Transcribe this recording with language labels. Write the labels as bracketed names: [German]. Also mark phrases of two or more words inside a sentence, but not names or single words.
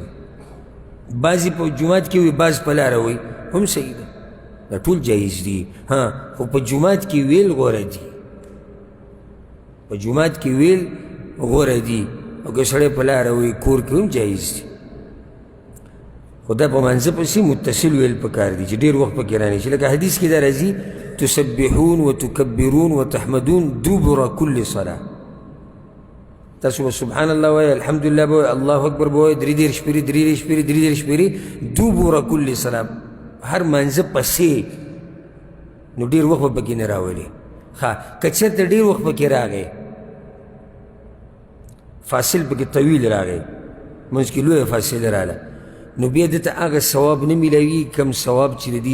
[Pashto] بعضې په جومات کې وي بعض په لاره وایي هم صحیح ده دا ټول جایز دي خو په جومات کې ویل غوره دي په جومات کې ویل غوره دي او که سړی په لاره وایي کور کې هم جایز دي خو دا په منځه پسې متصل ویل پکار دي چې ډېر وخت پکې رانشي لکه حدیث کې دا راځي [Arabic] تسبحون وتکبرون وتحمدون دبر كل صلاة [Pashto] تاسو به [Arabic] سبحان الله [Pashto] وایي الحمدلله به وایي [Arabic] الله اکبر [Pashto] به وایي درې دېرش پېرې درې دېرش پېرې درې دېرش پېرې [Arabic] دبر كل صلاة [Pashto] هر منځه پسې نو ډېر وخت به پکې نه راولي که چېرته ډېر وخت پکې راغی فاصل پکې طویل راغی منځ کې لویه فاصله راغله نو بیا دته هغه ثواب نه میلاوي کم ثواب چې د دې